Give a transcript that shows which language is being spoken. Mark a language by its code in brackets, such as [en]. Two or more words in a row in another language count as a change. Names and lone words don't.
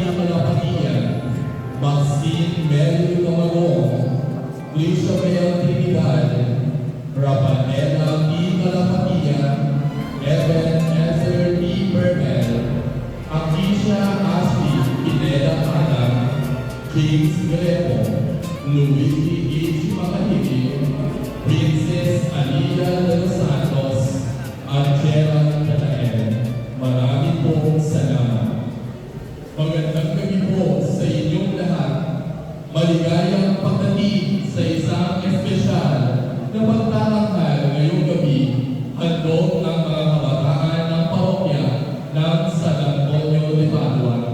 [tl] Malapatian, Maxine Mel Camagong, Lishabel Trinidad, Rapanela P. Malapatian, Evan Ezra P. Bermel, Akisha Ashley Pineda Canang, James Greco, Luigi H. Macahili, Princess Alida de los Santos, Angela Canael. Maraming pong salamat. Magandang gabi po sa inyong lahat. Maligayang pagdating sa isang espesyal na pagtatanghal ngayong gabi, handog ng mga kabataan ng parokya ng San Antonio de Padua.